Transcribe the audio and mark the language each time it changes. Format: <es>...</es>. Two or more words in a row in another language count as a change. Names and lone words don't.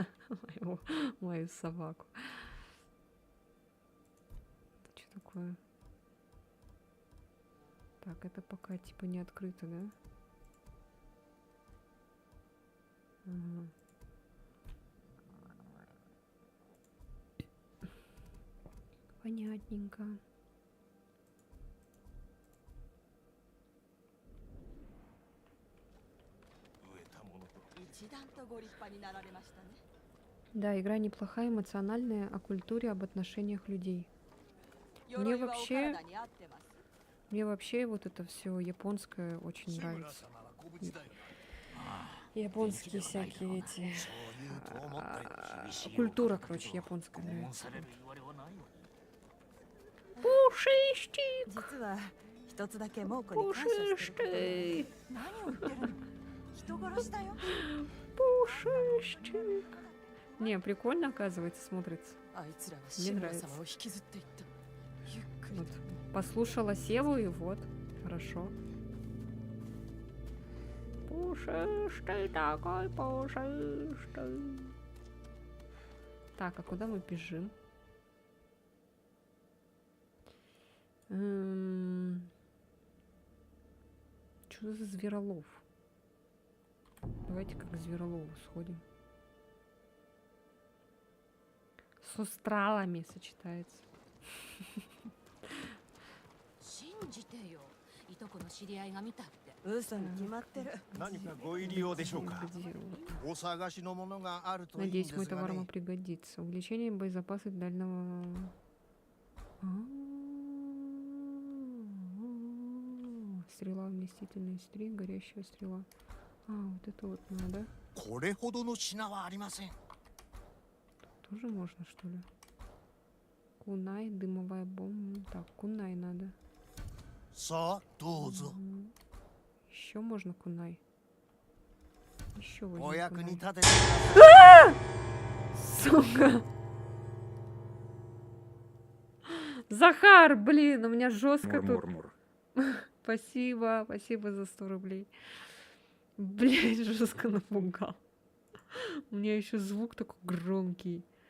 <ru>Мою собаку. Это что такое? Так, это пока типа не открыто, да? Ага. Понятненько.</ru> <ja>一段とご立派になられましたね。</ja> <ru>Да, игра неплохая, эмоциональная, о культуре, об отношениях людей. Мне</ru> <ja>鎧はお</ja> <ru>вообще,</ru> <ja>体に合ってます。</ja> <ru>мне вообще вот это все японское очень</ru> <ja>志村</ja> <ru>нравится.</ru> <ja>様はご無事だよな。</ja> <ru>Японские всякие эти...</ru> <ja>そういうと思ったよ。厳しい</ja> <ru>Культура, короче, японская</ru> <ja>拷問</ja> <ru>нравится.</ru> <ja>される言われはないのに。</ja> <ru>Пушистик!</ru> <ja>実は一つだけ猛虎に感謝してることが。</ja> <ru>Пушистый!</ru> <ja>何を言ってるの？人殺しだよ。</ja> <ru>Пушистик! Не, прикольно, оказывается, смотрится.</ru> <ja>あいつらは</ja> <ru>Мне</ru> <ja>志村</ja> <ru>нравится.</ru> <ja>様を引きずっていった。ゆっくり</ja> <ru>Вот. Послушала Севу и вот. Хорошо. Пушистый такой, пушистый. Так, а куда мы бежим? Что за зверолов? Давайте как к зверолову сходим. С устралами сочетается.</ru> <ja>信じてよ。いとこの知り合いが見たって。嘘に決まってる。何かご入り用でしょうか。</ja> <ru>Где вот?</ru> <ja>お探しのものがあるといいんで</ja> <ru>Надеюсь, мой</ru> <ja>すが</ja> <ru>товар</ru> <ja>ね</ja> <ru>вам。пригодится. Увеличение боезапаса дальнего... Стрела, вместительная стрель, горящая стрела. А, вот это вот надо.</ru> <ja>これほどの品はありません。</ja> <ru>Тоже можно, что ли? Кунай, дымовая бомба. Так, кунай надо.</ru> <ja>さあどうぞ。</ja> <ru>Еще можно кунай. Еще</ru> <ja>お</ja> <ru>возьму</ru> <ja>役に</ja> <ru>кунай.</ru> <ja>立ててください。</ja> <ru>Сука! Захар, блин, у меня жестко тут. Спасибо, спасибо за 100 рублей. Блять, жестко напугал. У меня еще звук такой громкий.</ru>